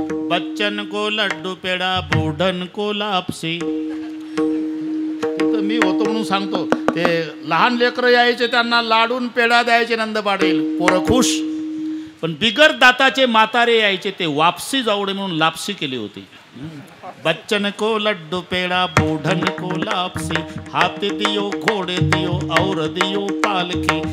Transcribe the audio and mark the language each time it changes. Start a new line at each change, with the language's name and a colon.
Hindi: बच्चन को लड्डू पेडा, बूढ़न को लापसी.
Marathi: मी होतो म्हणून सांगतो. ते लहान लेकरं यायचे, त्यांना लाडून पेडा द्यायचे नंद पाटील, पोरं खुश. पण बिगर दाताचे म्हातारे यायचे, ते वापसी जावडे म्हणून लापसी केली होती.
Hindi: बच्चन को लड्डू पेडा, बूढ़न को लापसी. हाथी दियो घोड़े दियो और दियो पालकी.